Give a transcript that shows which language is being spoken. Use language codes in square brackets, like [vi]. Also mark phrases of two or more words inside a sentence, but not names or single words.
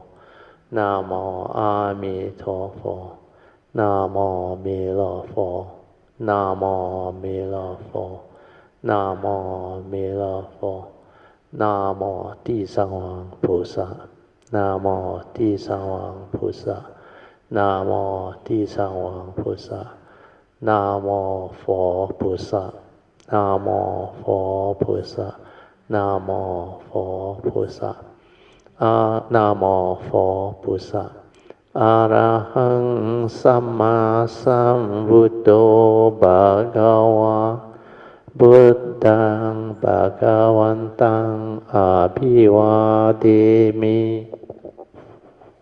[zh] 南无阿弥陀佛，南无弥勒佛，南无弥勒佛，南无弥勒佛，南无地藏王菩萨，南无地藏王菩萨，南无地藏王菩萨，南无佛菩萨，南无佛菩萨，南无佛菩萨。 [pi] นะโม [zh] 佛菩萨 [pi] อะระหังสัมมาสัมพุทโธภะคะวะพุทธังภะคะวันตังอะภิวาเทมิ